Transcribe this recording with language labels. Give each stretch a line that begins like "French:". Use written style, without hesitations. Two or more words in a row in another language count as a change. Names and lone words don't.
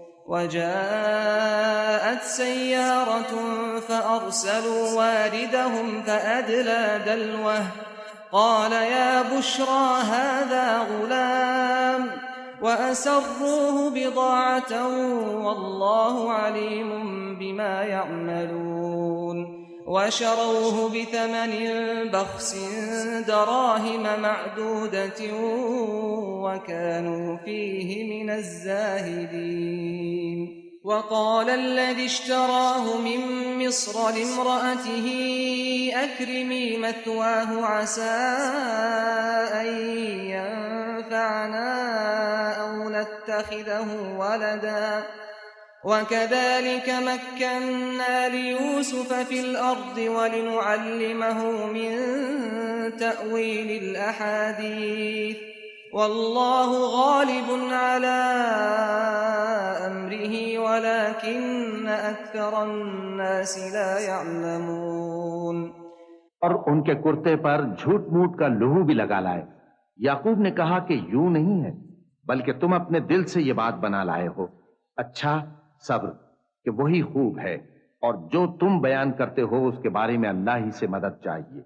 Arabic: وجاءت سيارة فأرسلوا واردهم فأدلى دلوه قال يا بشرى هذا غلام وأسروه بضاعة والله عليم بما يعملون. وشروه بثمن بخس دراهم معدودة وكانوا فيه من الزاهدين. वक़ाल الذي اشتراه من مصر لامرأته أكرمي مثواه عسى أن ينفعنا أو نتخذه ولدا وكذلك مكنا ليوسف في الأرض ولنعلمه من تأويل الأحاديث والله غالب على أمره ولكن أكثر الناس لا يعلمون।
Hindi: और उनके कुर्ते पर झूठ मूठ का लहू भी लगा लाए। याकूब ने कहा कि यूं नहीं है, बल्कि तुम अपने दिल से ये बात बना लाए हो। अच्छा सब्र कि वही खूब है, और जो तुम बयान करते हो उसके बारे में अल्लाह ही से मदद चाहिए।